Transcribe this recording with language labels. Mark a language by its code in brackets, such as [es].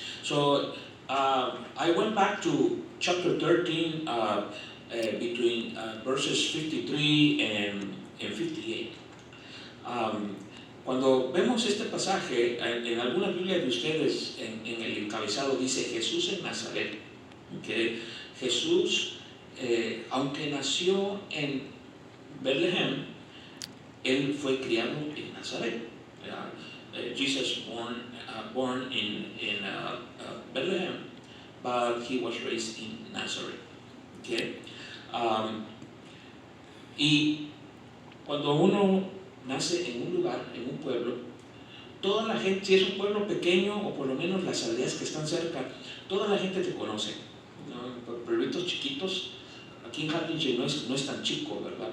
[en] So I went back to chapter 13 between verses 53 and 58. [es] Cuando vemos este pasaje, en alguna Biblia de ustedes, en el encabezado dice Jesús en Nazaret. Okay. Jesús, aunque nació en Bethlehem, él fue criado en Nazaret. [en] Jesus born in Bethlehem, but he was raised in Nazareth. Okay. [es] Y cuando uno nace en un lugar, en un pueblo, toda la gente, si es un pueblo pequeño o por lo menos las aldeas que están cerca, toda la gente te conoce, ¿no? Pueblitos chiquitos, aquí en Harlingen no es tan chico, ¿verdad?